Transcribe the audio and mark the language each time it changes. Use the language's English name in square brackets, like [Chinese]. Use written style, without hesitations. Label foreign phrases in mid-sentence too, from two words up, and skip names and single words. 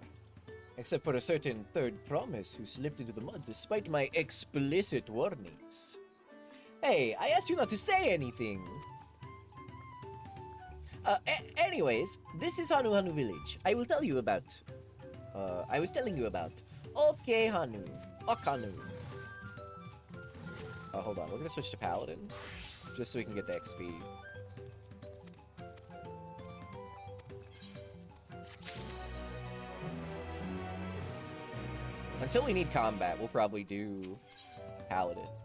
[English] Except for a certain third promise who slipped into the mud despite my explicit warnings. Hey, I asked you not to say anything. Anyways, this is Hanu Hanu Village. I will tell you about... I was telling you about... Okay, Hanu. Okanu. Oh, hold on. We're gonna switch to Paladin. Just so we can get the XP. Until we need combat, we'll probably do Paladin.